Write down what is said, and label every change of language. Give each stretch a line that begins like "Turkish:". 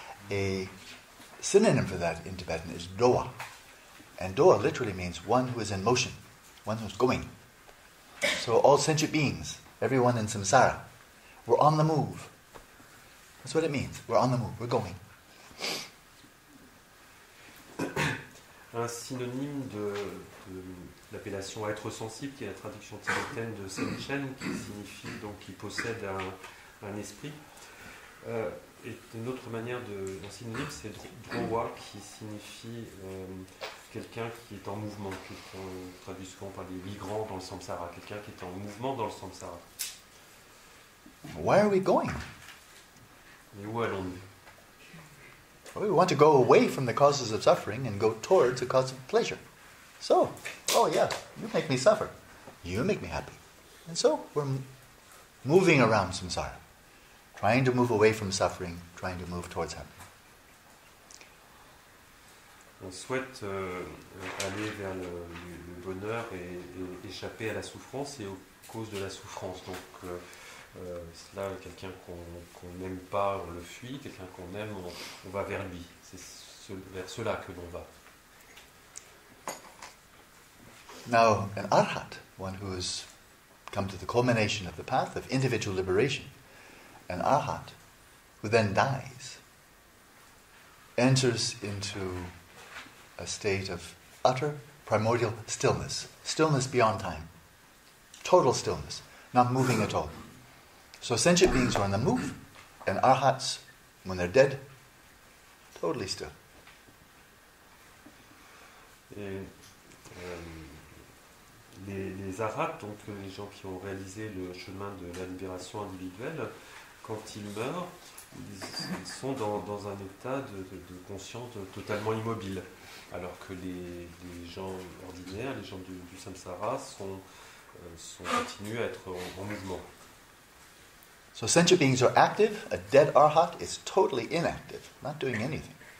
English: A synonym for that in Tibetan is doa. And doa literally means one who is in motion, one who's going. So all sentient beings, everyone in samsara, we're on the move. That's what it means. We're on the move, we're going.
French: Un synonyme de l'appellation être sensible, qui est la traduction tibétaine de senchen, qui signifie donc qui possède un esprit. Et une autre manière un synonyme, c'est drowa, qui signifie quelqu'un qui est en mouvement, qu'on traduit souvent par les migrants dans le samsara, quelqu'un qui est en mouvement dans le samsara.
English: Why are we going?
French: Mais où allons-nous?
English: We want to go away from the causes of suffering and go towards the cause of pleasure. So, oh yeah, you make me suffer. You make me happy. And so we're moving around samsara, trying to move away from suffering, trying to move towards happiness.
French: On souhaite aller vers le bonheur et échapper à la souffrance et aux causes de la souffrance. Donc cela, quelqu'un qu'on n'aime pas, on le fuit, quelqu'un qu'on aime, on va vers lui. C'est vers cela que l'on va.
English: Now, an arhat, one who has come to the culmination of the path of individual liberation, an arhat who then dies, enters into a state of utter primordial stillness, stillness beyond time, total stillness, not moving at all. So sentient beings are on the move, and arhats, when they're dead, totally still.
French: Et les arhats, donc les gens qui ont réalisé le chemin de la libération individuelle, quand ils meurent, ils sont dans un état de conscience totalement immobile, alors que les gens ordinaires, les gens du samsara, continuent à être en mouvement.
English: So sentient beings are active, a dead arhat is totally inactive, not doing anything.